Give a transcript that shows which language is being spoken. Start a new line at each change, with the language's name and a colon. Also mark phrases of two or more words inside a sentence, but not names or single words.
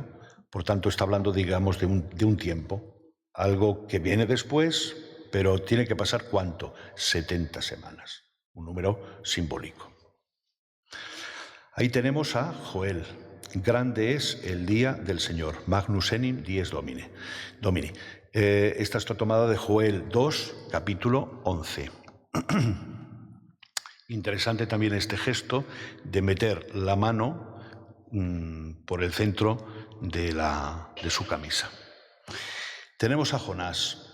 Spanish: Por tanto, está hablando, digamos, de un tiempo, algo que viene después, pero tiene que pasar ¿cuánto? 70 semanas, un número simbólico. Ahí tenemos a Joel. Grande es el día del Señor.
Latin: Magnus enim dies Domini.
Spanish: Esta está tomada de Joel 2, capítulo 11. Interesante también este gesto de meter la mano por el centro de su camisa. Tenemos a Jonás.